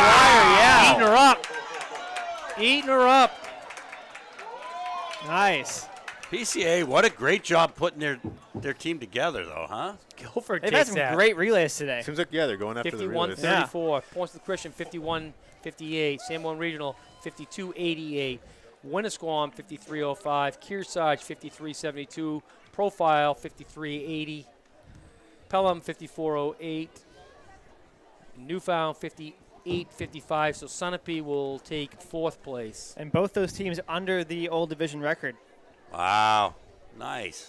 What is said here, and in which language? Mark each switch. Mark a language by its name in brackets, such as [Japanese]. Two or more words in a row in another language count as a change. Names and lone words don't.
[English] Wow. Eating her up. Eating her up. Nice. PCA, what a great job putting their team together, though, huh? Guilford They've had takes some that. great relays today. Seems like, yeah, they're going after the relays. 51-34. Points to the Christian, 51-58. Sanborn Regional, 52-88. Winnisquam, 53-05. Kearsarge, 53-72. Profile, 53-80. Pelham, 54-08. Newfound, 58-55. So Sunapee will take 4th place. And both those teams under the old division record. Wow. Nice.